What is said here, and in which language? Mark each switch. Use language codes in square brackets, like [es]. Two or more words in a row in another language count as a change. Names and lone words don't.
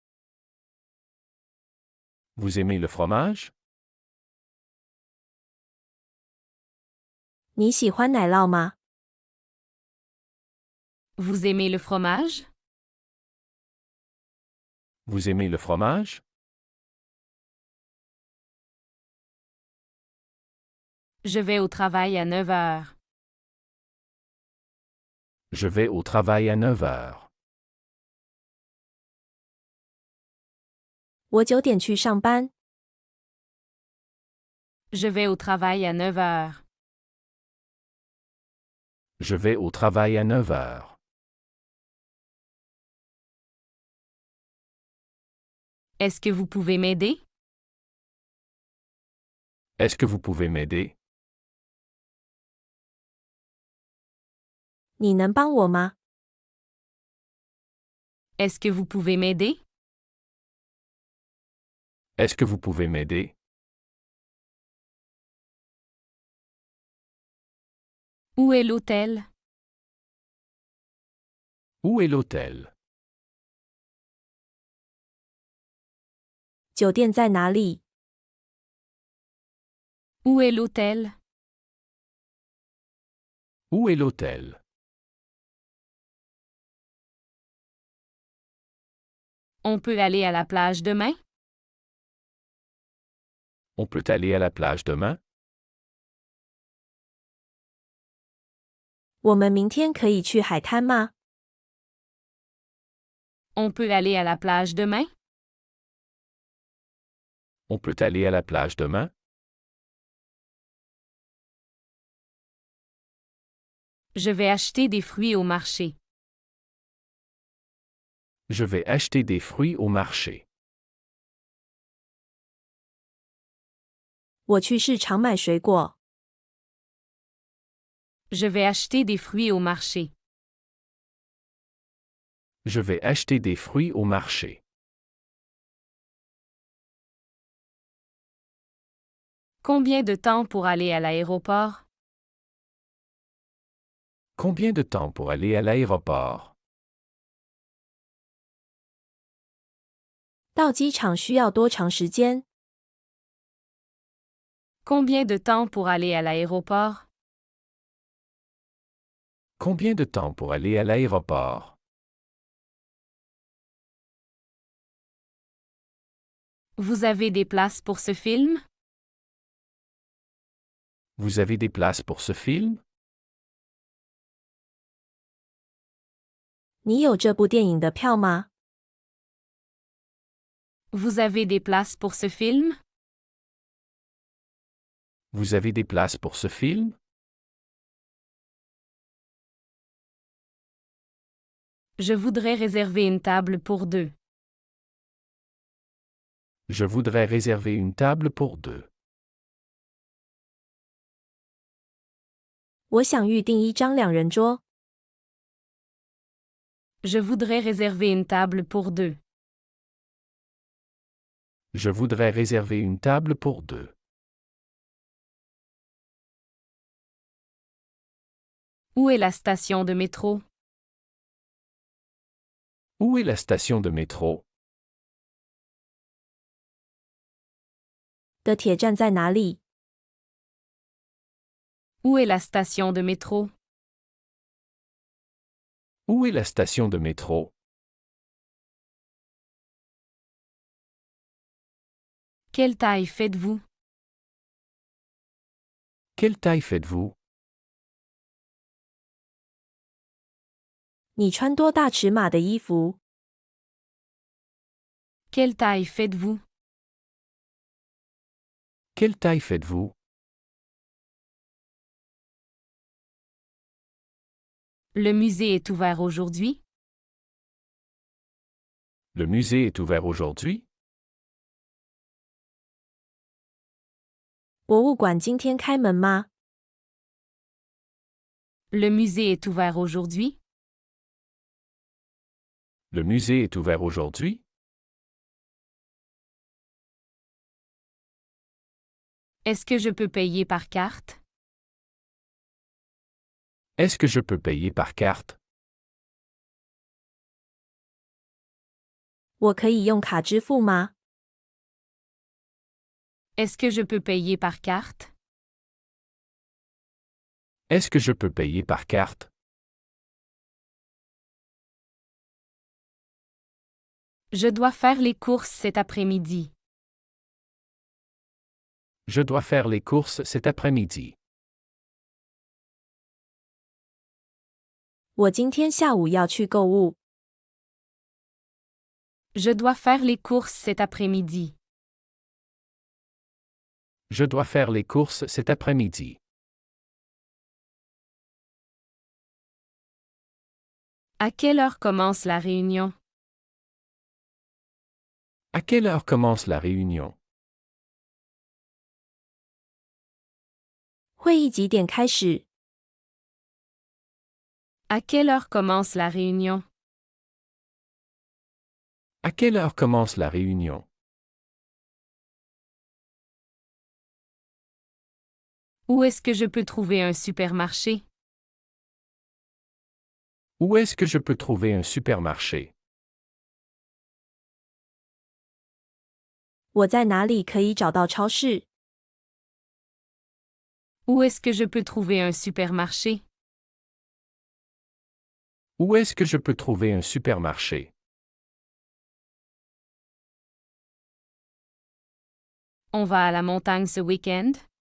[fr] Vous aimez le fromage? [zh] 你喜欢奶酪吗？ [fr] Vous aimez le fromage? Vous aimez le fromage? Je vais au travail à 9 heures. Je vais au travail à 9 heures. [zh] 我9点去上班。 [fr] Je vais au travail à 9 heures. Je vais au travail à 9 heures. Est-ce que vous pouvez m'aider? Est-ce que vous pouvez m'aider? [zh] 你能帮我吗？ [fr] Est-ce que vous pouvez m'aider? Est-ce que vous pouvez m'aider? Où est l'hôtel? Où est l'hôtel? [zh] 酒店在哪里？ [fr] Où est l'hôtel? Où est l'hôtel? On peut aller à la plage demain? On peut aller à la plage demain? [zh] 我们明天可以去海滩吗？ [fr] On peut aller à la plage demain? On peut aller à la plage demain? Je vais acheter des fruits au marché. Je vais acheter des fruits au marché. [zh] 我去市场买水果。 [fr] Je vais acheter des fruits au marché. Je vais acheter des fruits au marché. Combien de temps pour aller à l'aéroport? Combien de temps pour aller à l'aéroport? [zh] 到机场需要多长时间？ [fr] Combien de temps pour aller à l'aéroport? Combien de temps pour aller à l'aéroport? Vous avez des places pour ce film? Vous avez des places pour ce film? [zh] 你有这部电影的票吗？ [fr] Vous avez des places pour ce film? Vous avez des places pour ce film? Je voudrais réserver une table pour deux. Je voudrais réserver une table pour deux. [zh] 我想预订一张两人桌。 [fr] Je voudrais réserver une table pour deux. Je voudrais réserver une table pour deux. Où est la station de métro? Où est la station de métro? [zh] 的铁站在哪里？ [fr] Où est la station de métro? Où est la station de métro? Quelle taille faites-vous? Quelle taille faites-vous? [zh] 你穿多大尺码的衣服？ [fr] Quelle taille faites-vous? Quelle taille faites-vous? Le musée est ouvert aujourd'hui? Le musée est ouvert aujourd'hui? [zh] 博物馆今天开门吗？ [fr] Le musée est ouvert aujourd'hui? Le musée est ouvert aujourd'hui? Est-ce que je peux payer par carte? Est-ce que je peux payer par carte? [zh] 我可以用卡支付吗？ [fr] Est-ce que je peux payer par carte? Est-ce que je peux payer par carte? Je dois faire les courses cet après-midi. Je dois faire les courses cet après-midi. [zh] 我今天下午要去购物。 [fr] Je dois faire les courses cet après-midi. Je dois faire les courses cet après-midi. À quelle heure commence la réunion? À quelle heure commence la réunion? [zh] 会议几点开始？ [fr] À quelle heure commence la réunion? À quelle heure commence la réunion? Où est-ce que je peux trouver un supermarché? Où est-ce que je peux trouver un supermarché? [zh] 我在哪里可以找到超市？ [fr] Où est-ce que je peux trouver un supermarché? Où est-ce que je peux trouver un supermarché? On va à la montagne ce week-end?